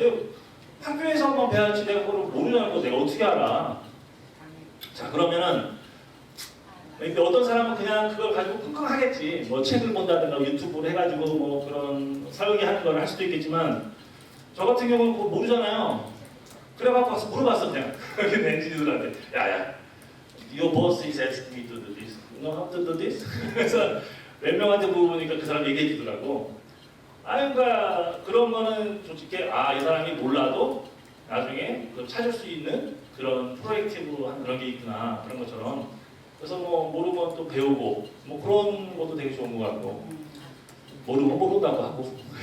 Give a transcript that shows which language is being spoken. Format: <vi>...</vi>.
<ko>근데 학교에서만 배웠지 내가 그걸 모르냐는 거 내가 어떻게 알아? 자, 그러면은 어떤 사람은 그냥 그걸 가지고 끙끙 하겠지. 뭐 책을 본다든가 유튜브를 해가지고 뭐 그런 설계하는 걸 할 수도 있겠지만 저 같은 경우는 그거 모르잖아요. 그래갖고 가서 물어봤어 그냥. 엔지니어들한테 야야</ko> <en>your boss is asking me to do this. You know how to do this?</en> <ko>그래서 몇 명한테 물어보니까 그 사람 얘기해 주더라고. 그러니까 그런 거는 솔직히 이 사람이 몰라도 나중에 찾을 수 있는 그런 프로액티브한 그런 게 있구나 그런 것처럼. 그래서 뭐 모르면 또 배우고 뭐 그런 것도 되게 좋은 것 같고, 모르면 모른다고 하고</ko>